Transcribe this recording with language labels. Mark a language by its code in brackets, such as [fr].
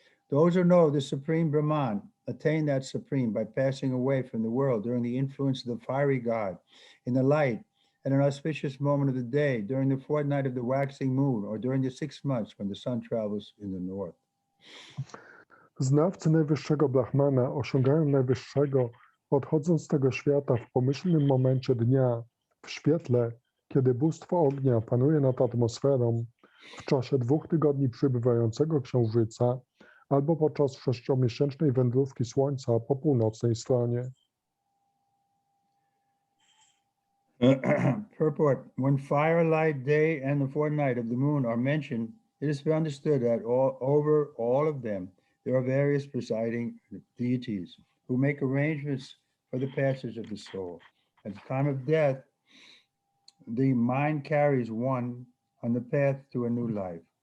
[en] Those who know the Supreme Brahman attain that Supreme by passing away from the world during the influence of the fiery God, in the light, at an auspicious moment of the day, during the fortnight of the waxing moon, or during the 6 months when the sun travels in the north. [pl] Znawcy najwyższego Brahmana osiągają najwyższego, odchodząc z tego świata w pomyślnym momencie dnia, w świetle, kiedy bóstwo ognia panuje nad atmosferą, w czasie 2 tygodni przybywającego księżyca, albo podczas 6-miesięcznej wędrówki Słońca po północnej stronie. [en] Purport. When firelight day and the fortnight of the moon are mentioned, it is understood that over all of them there are various presiding deities who make arrangements for the passage of the soul. At the time of death, the mind carries one on the path to a new life.